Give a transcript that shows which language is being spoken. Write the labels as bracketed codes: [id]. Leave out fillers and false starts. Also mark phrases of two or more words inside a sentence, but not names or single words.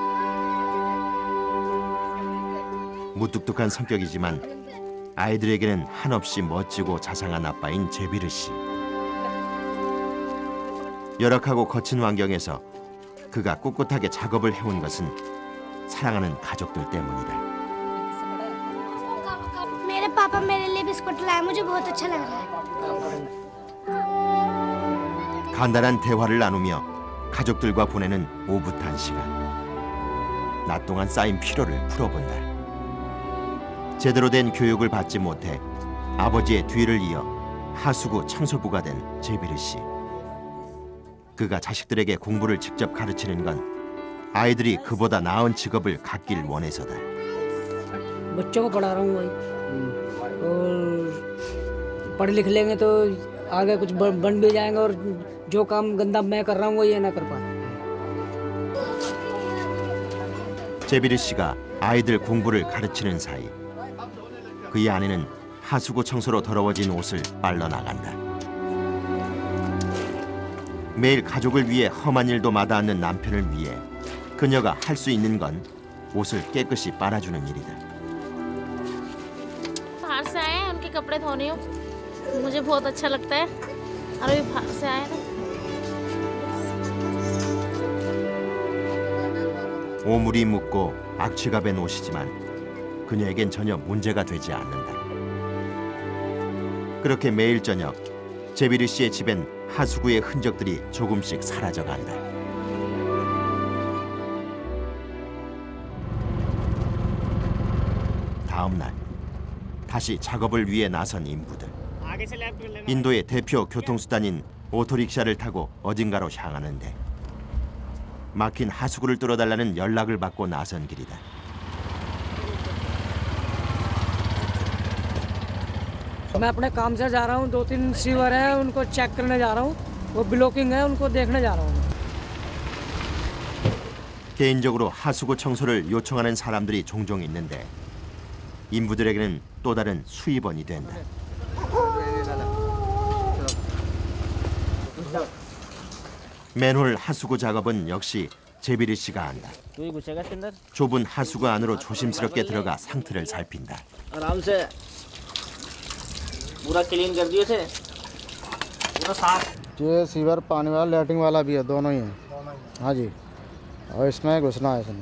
[ko] 무뚝뚝한 성격이지만 아이들에게는 한없이 멋지고 자상한 아빠인 제비르 씨. 열악하고 거친 환경에서 그가 꿋꿋하게 작업을 해온 것은 사랑하는 가족들 때문이다. [hi] मेरे पापा मेरे लिए बिस्कुट लाए मुझे बहुत अच्छा लग रहा है। [ko] 간단한 대화를 나누며 가족들과 보내는 오붓한 시간. 낮 동안 쌓인 피로를 풀어본다. 제대로 된 교육을 받지 못해 아버지의 뒤를 이어 하수구 청소부가 된 제비르 씨. 그가 자식들에게 공부를 직접 가르치는 건 아이들이 그보다 나은 직업을 갖길 원해서다. [hi] बच्चों को पढ़ा रहा हूँ भाई और पढ़ लिख लेंगे तो आगे कुछ बन भी जाएंगे और जो काम गंदा मैं कर रहा हूँ वो ये ना कर पाए। [ko] 제비르 씨가 아이들 공부를 가르치는 사이 그의 아내는 하수구 청소로 더러워진 옷을 빨러 나간다. 매일 가족을 위해 험한 일도 마다 않는 남편을 위해 그녀가 할 수 있는 건 옷을 깨끗이 빨아주는 일이다. [hi] बाहर से आए हैं उनके कपड़े धोने हो मुझे बहुत अच्छा लगता है और अभी बाहर से आए ना [ko] 오물이 묻고 악취가 밴 옷이지만 그녀에겐 전혀 문제가 되지 않는다. 그렇게 매일 저녁 제비르 씨의 집엔 하수구의 흔적들이 조금씩 사라져간다. 다음 날 다시 작업을 위해 나선 인부들. 인도의 대표 교통수단인 오토릭샤를 타고 어딘가로 향하는데 막힌 하수구를 뚫어달라는 연락을 받고 나선 길이다. [hi] मैं अपने काम से जा रहा हूँ, 2-3 सीवर हैं उनको चेक करने जा रहा हूँ, वो ब्लॉकिंग है उनको देखने जा रहा हूँ। [ko] 개인적으로 하수구 청소를 요청하는 사람들이 종종 있는데 인부들에게는 또 다른 수입원이 된다. 맨홀 하수구 작업은 역시 제비르 씨가 한다. [hi] तू ही घुसेगा इसके अंदर [ko] 좁은 하수구 안으로 조심스럽게 들어가 상태를 살핀다. [hi] आराम से पूरा क्लीन कर दिए इसे पूरा साफ। ये सीवर पानी वाला लैट्रिन वाला भी है, दोनों ही हैं। हाँ जी, और इसमें घुसना है इसमें।